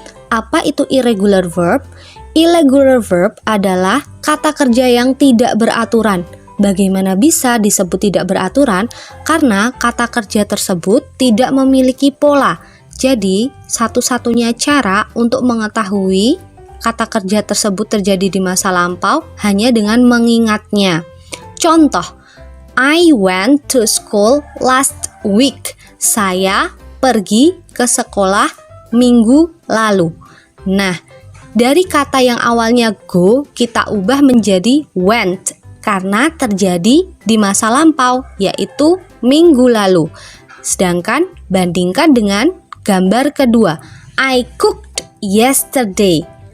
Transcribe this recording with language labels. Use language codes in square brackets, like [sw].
[id] Apa itu irregular verb? Irregular verb adalah kata kerja yang tidak beraturan. Bagaimana bisa disebut tidak beraturan? Karena kata kerja tersebut tidak memiliki pola. Jadi, satu-satunya cara untuk mengetahui kata kerja tersebut terjadi di masa lampau hanya dengan mengingatnya. [en] Contoh, I went to school last week. [id] Saya pergi ke sekolah minggu lalu. Nah, dari kata yang awalnya go, kita ubah menjadi went karena terjadi di masa lampau, yaitu minggu lalu. Sedangkan bandingkan dengan gambar kedua, [en] I cooked yesterday.